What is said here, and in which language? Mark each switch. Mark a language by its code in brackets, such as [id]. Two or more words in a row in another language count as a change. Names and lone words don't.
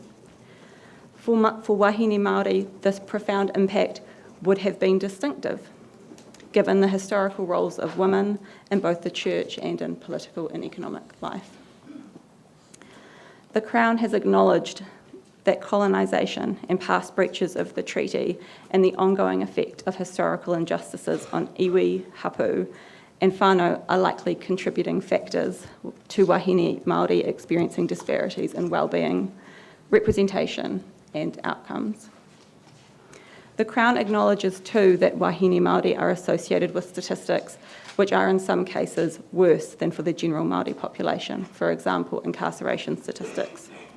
[mi] For Wāhine Māori, [en] this profound impact would have been distinctive, given the historical roles of women in both the church and in political and economic life. The Crown has acknowledged that colonisation and past breaches of the treaty and the ongoing effect of historical injustices on [mi] iwi, hapu, [en] and whānau are likely contributing factors to [mi] Wāhine Māori [en] experiencing disparities in wellbeing, representation, and outcomes. The Crown acknowledges too that [mi] Wāhine Māori [en] are associated with statistics which are in some cases worse than for the general Māori population, for example, incarceration statistics.